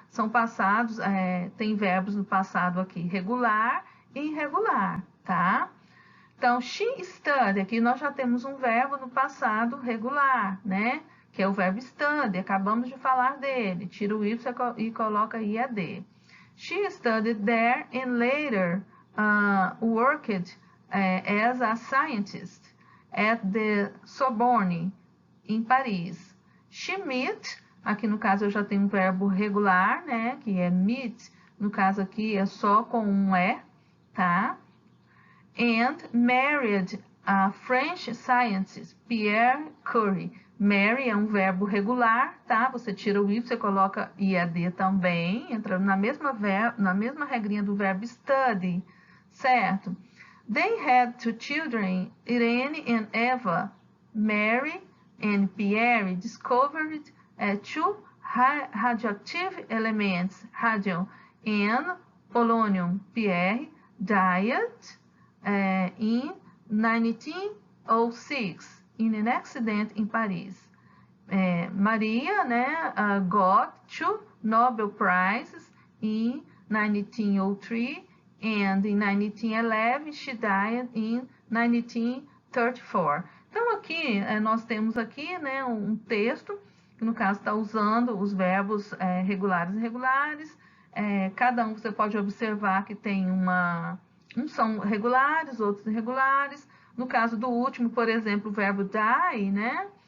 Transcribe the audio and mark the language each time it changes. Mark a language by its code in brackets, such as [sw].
[pt] São passados, tem verbos no passado aqui regular e irregular. Tá? Então, [en] she studied, [pt] aqui nós já temos um verbo no passado regular, né? Que é o verbo study, acabamos de falar dele. Tira o Y e coloca IAD. [en] She studied there and later worked as a scientist at the Sorbonne, em Paris. She met, [pt] aqui no caso eu já tenho um verbo regular, né? Que é meet, no caso aqui é só com um E, tá? [en] And married a French scientist, Pierre Curie. [pt] Marry é um verbo regular, tá? Você tira o Y, você coloca IAD também, entrando na mesma regrinha do verbo study, certo? [en] They had two children, Irene and Eva. Mary and Pierre discovered two radioactive elements, radium and polonium. Pierre died in 1906 in an accident in Paris. Maria, né, got two Nobel Prizes in 1903 and in 1911 she died in 1934. [pt] Então aqui nós temos aqui, né, um texto que no caso está usando os verbos regulares e irregulares. Cada um você pode observar que tem uns são regulares, outros irregulares. No caso do último, por exemplo, o verbo die, né?